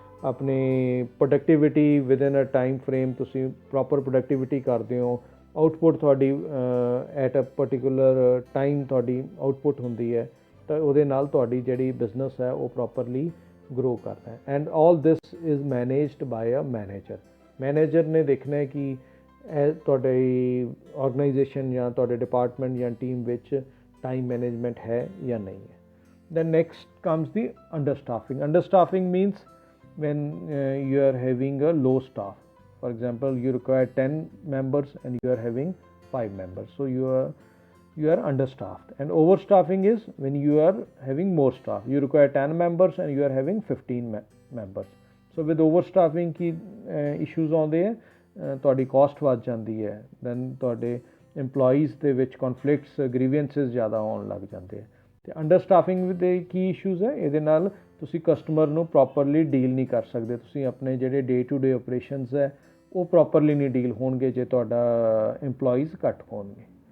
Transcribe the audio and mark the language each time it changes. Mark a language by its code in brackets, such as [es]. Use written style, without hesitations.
[pa] ਆਪਣੀ productivity [en] within a time frame [pa] ਤੁਸੀਂ proper productivity ਕਰਦੇ ਹੋ, ਆਊਟਪੁੱਟ ਤੁਹਾਡੀ [en] at a particular time [pa] ਤੁਹਾਡੀ ਆਊਟਪੁੱਟ ਹੁੰਦੀ ਹੈ, ਤਾਂ ਉਹਦੇ ਨਾਲ ਤੁਹਾਡੀ ਜਿਹੜੀ ਬਿਜ਼ਨਸ ਹੈ ਉਹ ਪ੍ਰੋਪਰਲੀ ਗਰੋ ਕਰਦਾ ਹੈ। [en] And all this is managed by a manager. [pa] Manager ਨੇ ਦੇਖਣਾ ਹੈ ਕਿ ਤੁਹਾਡੀ ਆਰਗੇਨਾਈਜੇਸ਼ਨ ਜਾਂ ਤੁਹਾਡੇ ਡਿਪਾਰਟਮੈਂਟ ਜਾਂ ਟੀਮ ਵਿੱਚ ਟਾਈਮ ਮੈਨੇਜਮੈਂਟ ਹੈ ਜਾਂ ਨਹੀਂ ਹੈ। [en] Then next comes the understaffing. Understaffing means when you are having a low staff. For example, you require 10 members and you are having 5 members. So you are understaffed. And overstaffing is when you are having more staff. You require 10 members and you are having 15 members. So with overstaffing [pa] Ki issues ਆਉਂਦੇ ਹੈ, ਤੁਹਾਡੀ cost ਵੱਧ ਜਾਂਦੀ ਹੈ, then ਤੁਹਾਡੇ employees ਦੇ ਵਿੱਚ conflicts, grievances ਜ਼ਿਆਦਾ ਆਉਣ ਲੱਗ ਜਾਂਦੇ ਹੈ। ਅਤੇ ਅੰਡਰਸਟਾਫਿੰਗ ਦੇ ਕੀ ਇਸ਼ੂਜ਼ ਹੈ, ਇਹਦੇ ਨਾਲ ਤੁਸੀਂ ਕਸਟਮਰ ਨੂੰ ਪ੍ਰੋਪਰਲੀ ਡੀਲ ਨਹੀਂ ਕਰ ਸਕਦੇ, ਤੁਸੀਂ ਆਪਣੇ ਜਿਹੜੇ ਡੇ ਟੂ ਡੇ ਆਪਰੇਸ਼ਨਸ ਹੈ ਉਹ ਪ੍ਰੋਪਰਲੀ ਨਹੀਂ ਡੀਲ ਹੋਣਗੇ ਜੇ ਤੁਹਾਡਾ ਇੰਪਲੋਈਜ਼ ਘੱਟ ਹੋਣਗੇ।